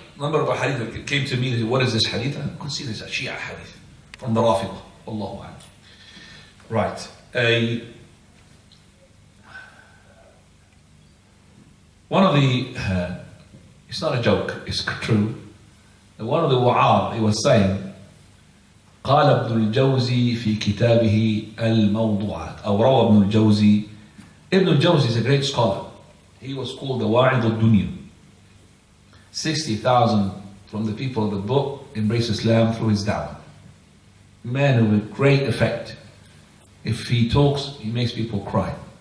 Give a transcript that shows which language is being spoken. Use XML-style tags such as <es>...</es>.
<en>Number of hadith that came to me, they said, what is this hadith? I could see this a Shia hadith from the Rafidah. Allahu Akbar. Right. One of the, it's not a joke, it's true. One of the wa'ad, he was saying,</en> <ar>قال ابن الجوزي في كتابه الموضوعات أو روى ابن الجوزي.</ar> <en>Ibn al-Jawzi is a great scholar. He was called the Wa'id al-Dunya. 60,000 from the people of the book embrace Islam through his da'wah. Man with great effect. If he talks, he makes people cry.</en>